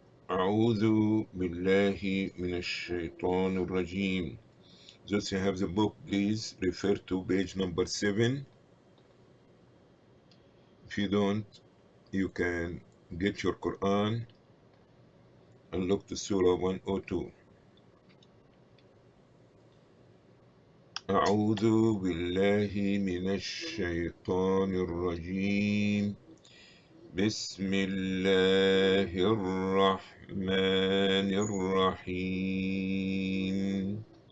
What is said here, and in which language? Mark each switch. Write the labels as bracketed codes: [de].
[ar] أعوذ بالله من الشيطان الرجيم. [en] Those who have the book, please refer to page number 7. If you don't, you can get your Quran and look to Surah 102. [ar] أعوذ بالله من الشيطان الرجيم. بسم الله الرحمن الرحيم.